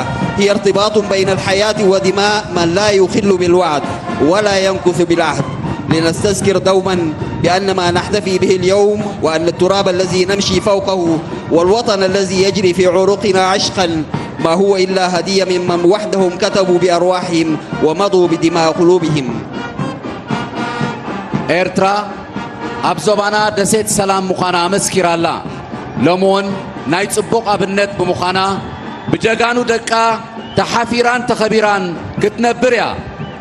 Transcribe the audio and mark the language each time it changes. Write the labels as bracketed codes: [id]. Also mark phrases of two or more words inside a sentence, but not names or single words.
[ar] هي ارتباط بين الحياة ودماء من لا يخل بالوعد ولا ينكث بالعهد، لنستذكر دوما بأن ما نحتفي به اليوم وأن التراب الذي نمشي فوقه والوطن الذي يجري في عروقنا عشقا ما هو إلا هدية ممن وحدهم كتبوا بأرواحهم ومضوا بدماء قلوبهم. [ti] ኤርትራ ኣብ ዞባና ደሴት ሰላም ምዃና መስኪራ ኣላ። ሎሞን ናይ ጽቡቕ ኣብነት ብምዃና ብጀጋኑ ደቃ ተሓፊራን ተኸቢራን ክትነብር እያ።